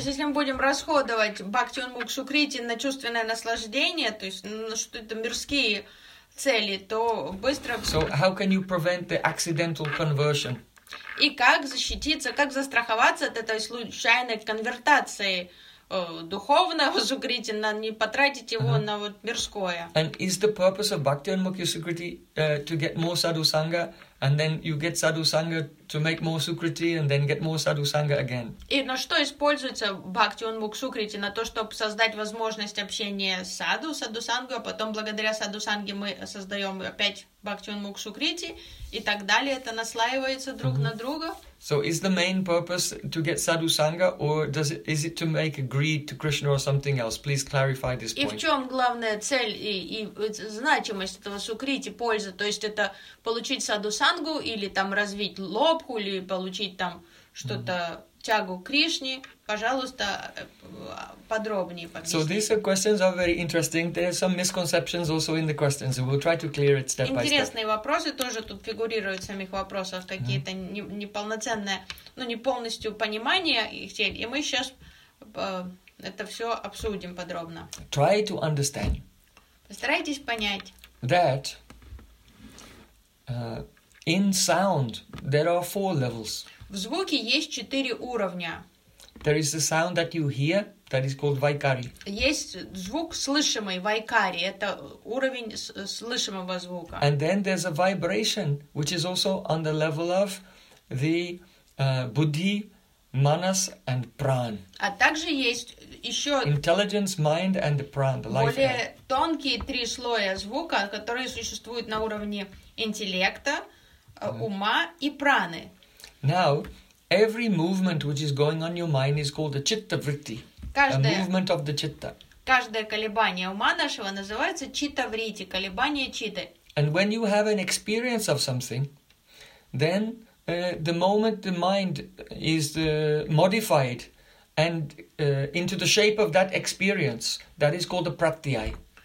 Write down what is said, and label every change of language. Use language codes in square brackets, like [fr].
[ru] То есть если мы будем расходовать Bhaktion Mukhi Sukriti на чувственное наслаждение, то есть на что-то мирские цели, то быстро. [en] So how can you prevent the accidental conversion? [ru] И как защититься, как застраховаться от этой случайной конвертации духовного Сукрити, на не потратить его на вот мирское? [en] And is the purpose of Bhaktion Mukhi Sukriti to get more sadhu sangha? And then you get sadhu sangha to make more sukriti, and then get more sadhu sangha again. [ru] И на что используется бхакти онмукхи сукрити? На то, чтобы создать возможность общения с саду, саду сангу, а потом благодаря саду санге мы создаем опять бхакти онмукхи сукрити, и так далее. Это наслаивается друг на друга. [en] So is the main purpose to get sadhu sangha, or does it, is it to make a greed to Krishna or something else? Please clarify this point. [ru] И в чем главная цель и значимость этого сукрити, польза? То есть это получить саду сангу или там развить лобху или получить там что-то тягу к Кришне? Пожалуйста, подробнее объясните. [en] So these questions are very interesting. There are some misconceptions also in the questions. We'll try to clear it step by step. [ru] Интересные вопросы тоже тут фигурируют в самих вопросах. Какие-то неполноценные, ну, не полностью понимание их цель. И мы сейчас это все обсудим подробно. [en] Try to understand. [ru] Постарайтесь понять. [en] That in sound there are four levels. [ru] В звуке есть четыре уровня. [en] There is a sound that you hear that is called vaikari. [ru] Есть звук слышимый, vaikari, это уровень слышимого звука. [en] And then there's a vibration which is also on the level of the buddhi, manas and pran. [ru] А также есть еще [en] intelligence, mind and the pran, the life. [ru] Более тонкие три слоя звука, которые существуют на уровне интеллекта, ума и праны. [en] Now, every movement which is going on your mind is called a chitta vritti. [ru] Каждое, [en] a movement of the chitta. [ru] Каждое колебание ума нашего называется чита вритти, колебание читы. [en] And when you have an experience of something, then the moment the mind is modified and into the shape of that experience, that is called a pratyaya.